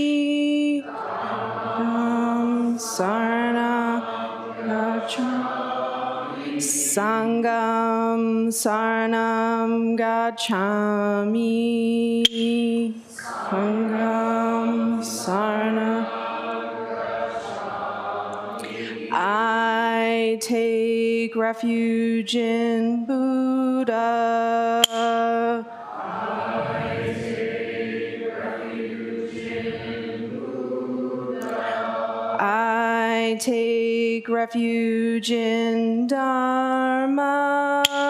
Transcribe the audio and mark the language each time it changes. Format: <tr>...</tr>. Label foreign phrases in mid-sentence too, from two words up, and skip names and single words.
<pi>Dhammam Sarnam Gacchami. Sangham Sarnam Gacchami. Sangham Sarnam.</pi> <en>I take refuge in Buddha. I take refuge in Dharma.</en>